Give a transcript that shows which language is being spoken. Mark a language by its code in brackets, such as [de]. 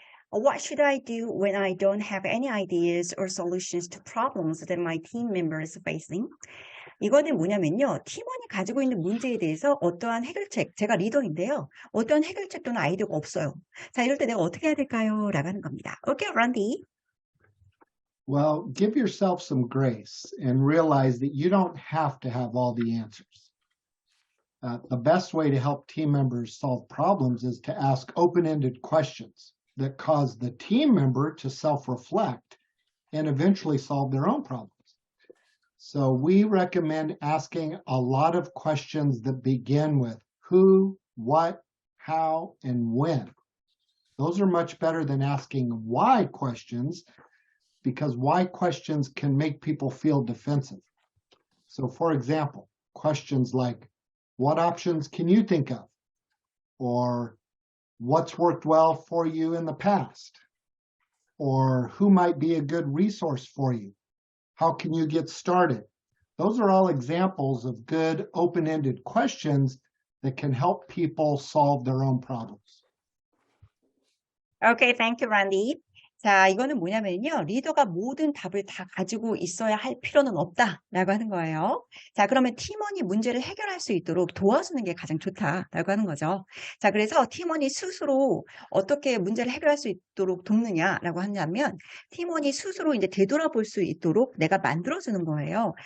[en] What should I do when I don't have any ideas or solutions to problems that my team members are facing? [ko] 이거는 뭐냐면요. 팀원이 가지고 있는 문제에 대해서 어떠한 해결책, 제가 리더인데요. 어떠한 해결책 또는 아이디어가 없어요. 자, 이럴 때 내가 어떻게 해야 될까요? 라고 하는 겁니다. [en] Okay, Randy. Well, give yourself some grace and realize that you don't have to have all the answers. The best way to help team members solve problems is to ask open-ended questions that cause the team member to self-reflect and eventually solve their own problems. So we recommend asking a lot of questions that begin with who, what, how, and when. Those are much better than asking why questions because why questions can make people feel defensive. So for example, questions like, what options can you think of? Or what's worked well for you in the past? Or who might be a good resource for you? How can you get started? Those are all examples of good open-ended questions that can help people solve their own problems. Okay, thank you, Randy. [ko] 자, 이거는 뭐냐면요. 리더가 모든 답을 다 가지고 있어야 할 필요는 없다라고 하는 거예요. 자, 그러면 팀원이 문제를 해결할 수 있도록 도와주는 게 가장 좋다라고 하는 거죠. 자, 그래서 팀원이 스스로 어떻게 문제를 해결할 수 있도록 돕느냐라고 하냐면 팀원이 스스로 이제 되돌아볼 수 있도록 내가 만들어주는 거예요.